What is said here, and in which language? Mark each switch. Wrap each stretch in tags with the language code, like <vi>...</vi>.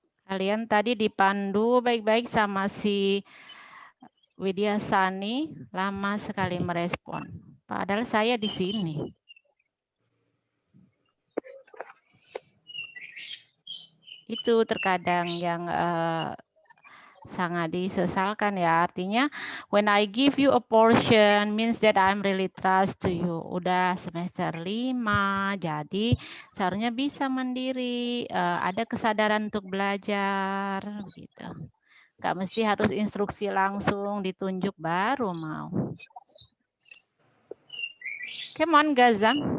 <id>Kalian tadi dipandu baik-baik sama si Widyasani, lama sekali merespon. Padahal saya di sini. Itu terkadang yang sangat disesalkan ya. Artinya</id> <en>when I give you a portion means that I'm really trust to you.</en> <id>Udah semester 5, jadi seharusnya bisa mandiri, ada kesadaran untuk belajar gitu. Nggak mesti harus instruksi langsung ditunjuk baru mau.</id> <en>Come on, Ghazam.</en>